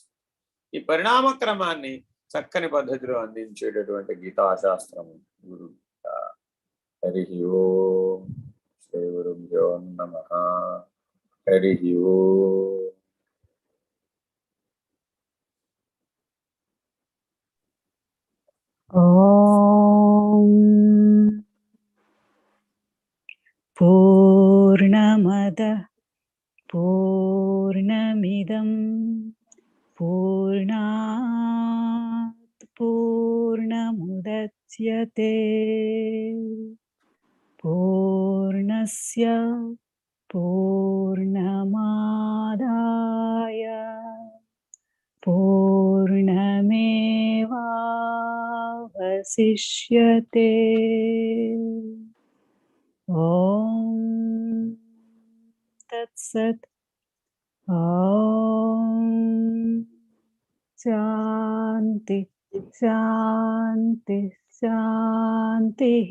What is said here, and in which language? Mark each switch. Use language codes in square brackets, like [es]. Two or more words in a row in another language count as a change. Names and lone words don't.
[te] ఈ పరిణామ క్రమాన్ని చక్కని పద్ధతిలో అందించేటటువంటి గీతాశాస్త్రము గురుగీత. [sa] హరి ఓం శ్రీ గురుభ్యో నమః. హరి ఓం. ఓం పూర్ణమద పూర్ణమిదం పూర్ణాత్ పూర్ణముదచ్యతే పూర్ణస్య పూర్ణమాదాయ పూర్ణమేవావశిష్యతే. ఓం తత్సత్. ఓం శాంతి శాంతి శాంతి.